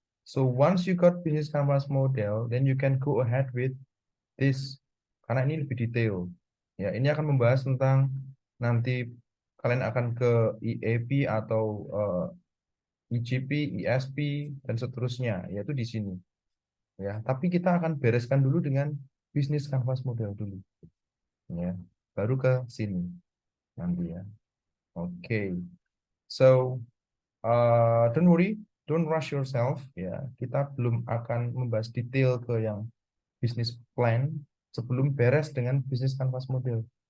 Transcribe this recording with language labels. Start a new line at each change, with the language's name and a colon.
English: So once you got business canvas model, then you can go ahead with this.
Indonesian: Karena ini lebih detail. Ya, ini akan membahas tentang nanti kalian akan ke EAP atau EGP, ESP, dan seterusnya, yaitu di sini. Ya, tapi kita akan bereskan dulu dengan bisnis canvas model dulu. Ya, baru ke sini nanti ya. Oke.
English: So, don't worry, don't rush yourself.
Indonesian: Ya, kita belum akan membahas detail ke yang bisnis plan sebelum beres dengan bisnis canvas model.